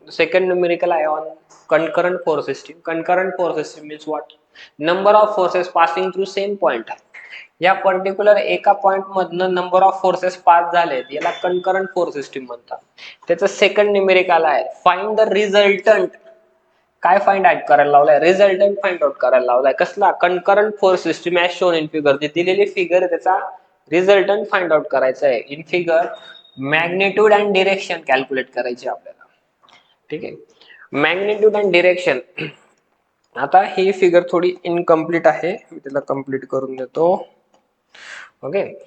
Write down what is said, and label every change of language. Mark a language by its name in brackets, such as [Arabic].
[English] Second numerical आहे on concurrent force system. Concurrent force system means what? Number of forces passing through same point. [Marathi] या particular एका point मधनं number of forces pass झालेत याला कणकरंट force system म्हणतात. त्याचं सेकंड न्यूमेरिकल आहे [English] Find the resultant. [Marathi] काय फाइंड आउट करायला लावलाय? रिझल्टंट फाइंड आउट करायला लावलाय. कसला? [English] Concurrent force system as shown in figure. [Marathi] जी दिलेली फिगर आहे त्याचा रिझल्टंट फाइंड आउट करायचा आहे. [English] in figure magnitude and direction [Marathi] calculate करायची आपल्याला. ठीक आहे. [English] Magnitude and direction. [Marathi] आता ही फिगर थोडी इनकम्प्लीट आहे, मी त्याला कम्प्लीट करून देतो. ओके.